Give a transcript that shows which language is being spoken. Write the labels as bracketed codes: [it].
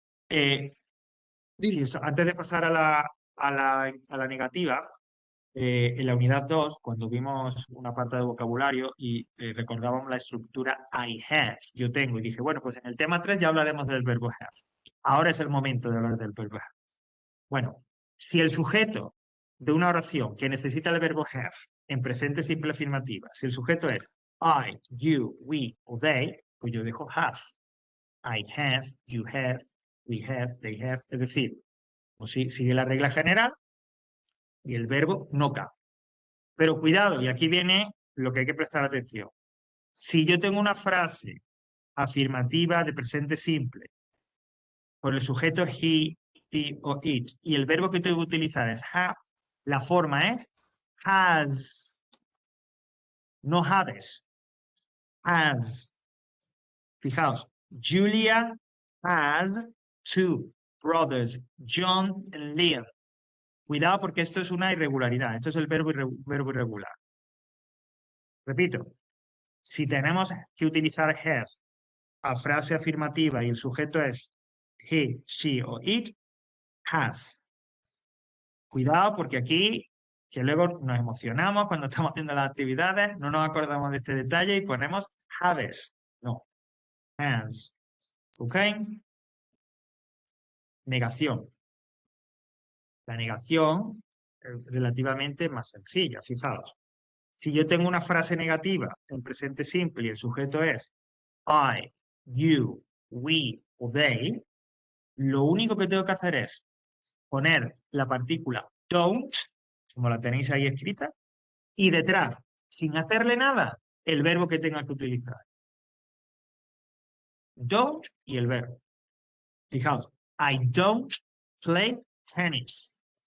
[es] Sí, antes de pasar a la negativa, en la unidad 2, cuando vimos una parte de vocabulario y recordábamos la estructura [en] I have, [es] yo tengo, y dije, bueno, pues en el tema 3 ya hablaremos del verbo have. Ahora es el momento de hablar del verbo have. Bueno, si el sujeto de una oración que necesita el verbo have en presente simple afirmativa, si el sujeto es [en] I, you, we [es] o they, pues yo dejo have. [en] I have, you have, we have, they have. [es] Es decir, pues sigue la regla general y el verbo no cambia. Pero cuidado, y aquí viene lo que hay que prestar atención. Si yo tengo una frase afirmativa de presente simple, por el sujeto he o it, y el verbo que tengo que utilizar es have, la forma es has, no haves, has. Fijaos, [en] Julia has two brothers, John and Liam. [es] Cuidado porque esto es una irregularidad, esto es el verbo irregular. Repito, si tenemos que utilizar have a frase afirmativa y el sujeto es he, she o it, has. Cuidado porque aquí, que luego nos emocionamos cuando estamos haciendo las actividades, no nos acordamos de este detalle y ponemos haves. No, has. ¿Ok? Negación. La negación es relativamente más sencilla, fijaos. Si yo tengo una frase negativa en presente simple y el sujeto es [en] I, you, we [es] o they, lo único que tengo que hacer es poner la partícula don't, como la tenéis ahí escrita, y detrás, sin hacerle nada, el verbo que tenga que utilizar. Don't y el verbo. Fijaos, [en] I don't play tennis.